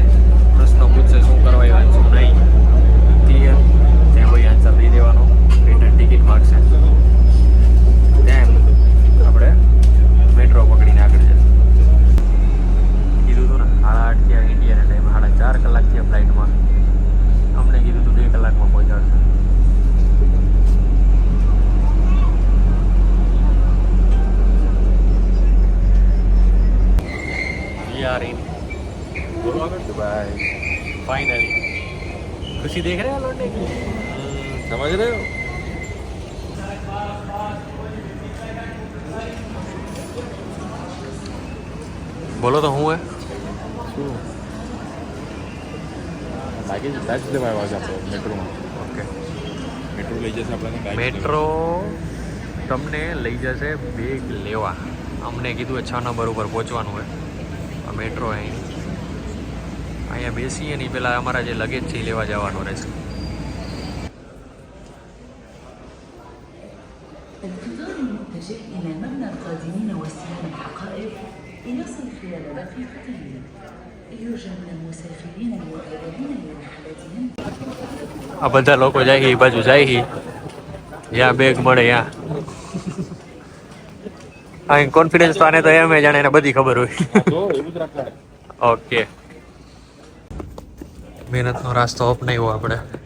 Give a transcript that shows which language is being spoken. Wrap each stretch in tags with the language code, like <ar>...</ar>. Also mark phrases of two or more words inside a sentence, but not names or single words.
<gu>પ્રશ્નો પૂછશે શું કરવા આવ્યા શું નહીં. ક્લિયર ત્યાં કોઈ આન્સર દઈ દેવાનો.</gu> <en>return ticket</en> <gu>માગશે. તેમ આપણે મેટ્રો પકડીને આગળ જશે. કીધું હતું ને 8:30 થયા ઇન્ડિયાના ટાઈમ 4.5 કલાક થયા ફ્લાઇટમાં. અમને કીધું હતું 2 કલાકમાં પહોંચાડશે.</gu> <en>We are in Dubai. Finally.</en> <hi>खुशी देख रहे हैं लौटने की. समझ रहे हो? बोलो तो हूँ है.</hi> <gu>લાગી જ દેવા આવ્યા છે આપણે મેટ્રોમાં. ઓકે મેટ્રો લઈ જશે આપણને મેટ્રો તમને લઈ જશે બેગ લેવા. અમને કીધું 6 નંબર ઉપર પહોંચવાનું હોય. આ મેટ્રો અહીંયા બેસીએ નહીં પહેલાં અમારા જે લગેજ છે એ લેવા જવાનું રહેશે.</gu> <ar>القطار المتجه إلى مبنى القادمين واستلام الحقائب يصل خلال دقيقتين. يرجى من المسافرين المؤهلين لرحلتهم</ar> <gu>આ બધા લોકો જાય છે એ બાજુ જાય છે જ્યાં બેગ મળે ત્યાં. અહીં કોન્ફિડન્સ તો આને તો એમ જાણે એને બધી ખબર હોય. ઓકે, મહેનતનો રાસ્તો અપનાવ્યો આપણે.</gu>